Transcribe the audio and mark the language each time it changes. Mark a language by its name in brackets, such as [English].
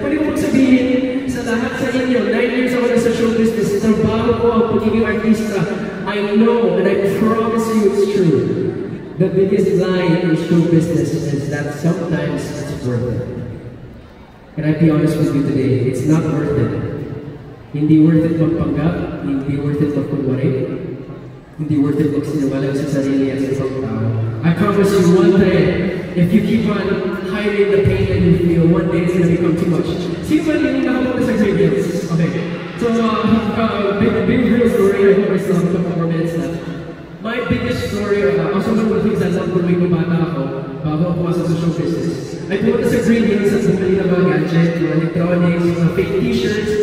[Filipino] Pwede ko magsabihin sa lahat sa inyo, 9 years ako na sa show business, trabaho ko ang pagiging artista. [English] I know and I promise you it's true. The biggest lie in show business is that sometimes it's worth it. Can I be honest with you today? It's not worth it. [Filipino] Hindi worth it magpanggap, hindi worth it magkunwari, hindi worth it magsinungaling sa sarili at sa isang tao. [English] I promise you one day, if you keep on hiding the pain that you feel, one day it's gonna become too much. [Filipino] Sino ba yung nakapunta sa gradients? [English] Okay. So, big real story. I hope I still have a couple more minutes left. My biggest story, also one of the things I love doing [Filipino] nung bata ako, bago ako pumasok sa show business, ay pumunta sa Green Hills at bumili ng mga gadget, mga electronics, mga fake t-shirts.